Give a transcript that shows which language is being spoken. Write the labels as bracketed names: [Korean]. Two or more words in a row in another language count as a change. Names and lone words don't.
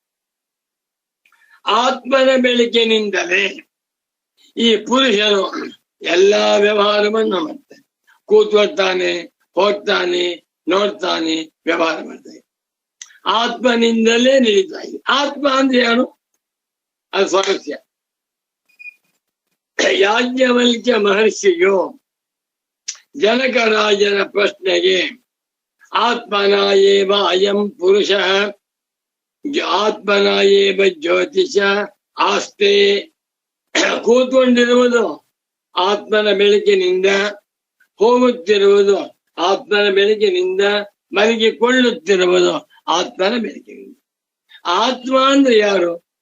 [Kannada] ಆತ್ಮನ ಬೆಳಕಿನಿಂದಲೇ ಈ ಪುರುಷನು ಎಲ್ಲಾ ವ್ಯವಹಾರವನ್ನು ಮಾಡ್ತಾನೆ, ಕೂತ್ಕೊಳ್ತಾನೆ, ಹೋಗ್ತಾನೆ, ನೋಡ್ತಾನೆ, ವ್ಯವಹಾರ ಮಾಡ್ತಾನೆ. ಆತ್ಮನಿಂದಲೇ ನಡೀತಾ ಇದೆ. ಆತ್ಮ ಅಂದ್ರೆ ಯಾರು? ಅದು ಸ್ವಾರಸ್ಯ. ಯಾಜ್ಞವಲ್ಕ್ಯ ಮಹರ್ಷಿಯು ಜನಕರಾಜನ ಪ್ರಶ್ನೆಗೆ [Sanskrit] ಆತ್ಮನ ಏವ ಅಯಂ ಪುರುಷ ಆತ್ಮನ ಏವ ಜ್ಯೋತಿಷ ಆಸ್ತೆ, [Kannada] ಕೂತ್ಕೊಂಡಿರುವುದು ಆತ್ಮನ ಬೆಳಕಿನಿಂದ, ಹೋಗುತ್ತಿರುವುದು ಆತ್ಮನ ಬೆಳಕಿನಿಂದ, ಮಲಗಿಕೊಳ್ಳುತ್ತಿರುವುದು ಆತ್ಮನ ಬೆಳಕಿನಿಂದ. ಆತ್ಮ ಅಂದ್ರೆ ಯಾರು?